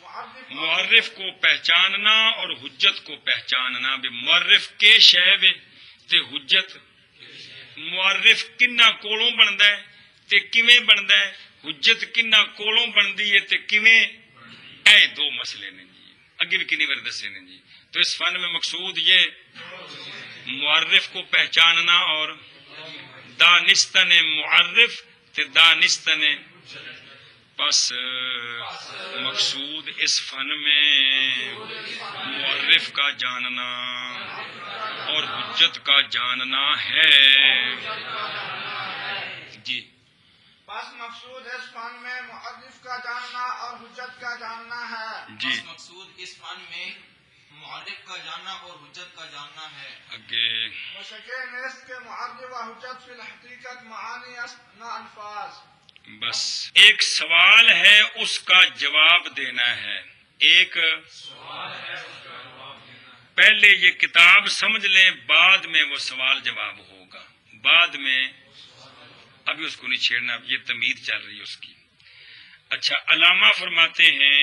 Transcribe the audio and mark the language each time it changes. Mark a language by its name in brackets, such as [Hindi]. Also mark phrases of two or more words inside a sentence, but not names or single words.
[Urdu] معرف کو پہچاننا اور حجت کو پہچاننا بھی [Punjabi] معرف کے شے وے تے حجت معرف کنہ کولوں بندا ہے تے کیویں بندا ہے حجت کنہ کولوں بندی ہے تے کیویں اے دو مسئلے نے جی اگے بھی کنی بار دسے نے جی [Urdu] تو اس فن میں مقصود یہ معرف کو پہچاننا اور [Persian] دانستن معرف تے دانستن [Urdu] پس مقصود اس فن میں معرف کا جاننا اور حجت کا جاننا ہے جی بس مقصود اس فن میں معرف کا جاننا اور حجت کا جاننا ہے جی بس مقصود اس فن میں معرف کا جاننا اور حجت کا جاننا ہے اگے [Persian] وشکے نیست کے معرف و حجت فی الحقیقت معانی است نہ الفاظ [Urdu] بس ایک سوال ہے اس کا جواب دینا ہے ایک پہلے یہ کتاب سمجھ لیں بعد میں وہ سوال جواب ہوگا بعد میں ابھی اس کو نہیں چھیڑنا یہ تمید چل رہی ہے اس کی اچھا علامہ فرماتے ہیں